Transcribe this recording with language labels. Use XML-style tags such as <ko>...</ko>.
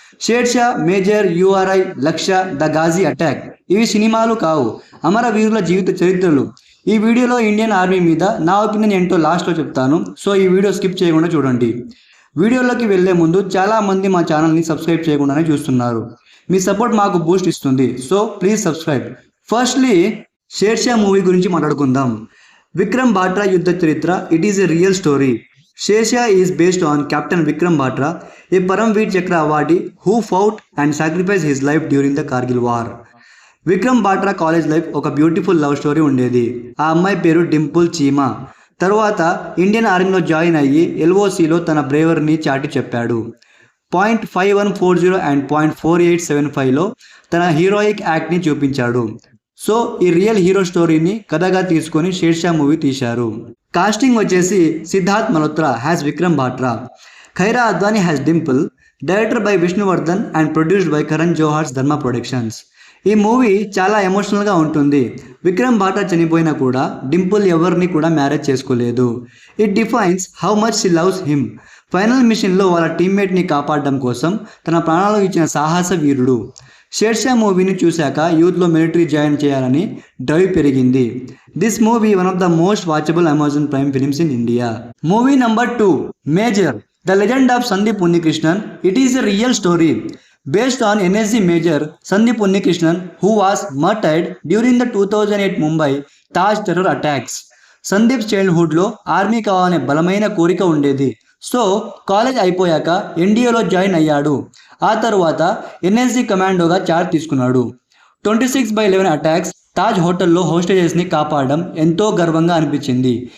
<te>Sher Shah, major, Uri, లక్ష్య, the Ghazi attack ఇవి సినిమాలు కావు, అమరవీరుల జీవిత చరిత్రలు. ఈ వీడియోలో ఇండియన్ ఆర్మీ మీద నా ఒపీనియన్ ఏంటో లాస్ట్లో చెప్తాను, సో ఈ వీడియో స్కిప్ చేయకుండా చూడండి. వీడియోలోకి వెళ్లే ముందు చాలా మంది మా ఛానల్ని సబ్స్క్రైబ్ చేయకుండానే చూస్తున్నారు. మీ సపోర్ట్ మాకు బూస్ట్ ఇస్తుంది, so please subscribe. Firstly Sher Shah movie గురించి మాట్లాడుకుందాం.</te> <en>Vikram Batra Yuddha Charitra, it is a real story. Shersha is based on Captain Vikram Batra, a Paramveer Chakra awardee who fought and sacrificed his life during the Kargil war.</en> <te>Vikram బాట్రా college life ఒక beautiful love story ఉండేది. ఆ అమ్మాయి పేరు డింపుల్ చీమా. తర్వాత Indian ఆర్మీలో join అయ్యి ఎల్ఓసిలో తన బ్రేవర్ని చాటి చెప్పాడు. .5140 అండ్ .4875లో తన హీరోయిక్ యాక్ట్ని చూపించాడు. సో ఈ రియల్ హీరో స్టోరీని కథగా తీసుకొని షేర్షా మూవీ తీశారు.</te> <en>casting</en> <te>వచ్చేసి</te> <en>Sidharth Malhotra has Vikram Batra, Kiara Advani has Dimple, director by Vishnuvardhan and produced by Karan Johar's Dharma productions.</en> <te>ఈ మూవీ చాలా ఎమోషనల్గా ఉంటుంది. విక్రమ్ బాట్రా చనిపోయినా కూడా డింపుల్ ఎవరిని కూడా మ్యారేజ్ చేసుకోలేదు.</te> <en>It defines how much she loves him.</en> <te>Final మిషన్లో వాళ్ళ టీమ్మేట్ని కాపాడడం కోసం తన ప్రాణాలు ఇచ్చిన సాహస వీరుడు. షేర్షా మూవీని చూశాక యూత్లో మిలిటరీ జాయిన్ చేయాలని డ్రైవ్ పెరిగింది.</te> <en>This movie one of the most watchable Amazon Prime films in India.</en> <te>Movie number 2, major the legend of Sandeep Unnikrishnan.</te> <en>It is a real story based on NSG Major Sandeep Unnikrishnan, who was murdered during the 2008 Mumbai Taj terror attacks.</en> <te>Sandeep చైల్డ్హుడ్లో army కావాలనే బలమైన కోరిక ఉండేది. So college అయిపోయాక ఎన్డీఏలో join అయ్యాడు. ఆ తర్వాత NSG కమాండోగా charge తీసుకున్నాడు. 26/11 అటాక్స్, తాజ్ హోటల్లో హోస్టేజెస్ని కాపాడడం ఎంతో గర్వంగా అనిపించింది.</te>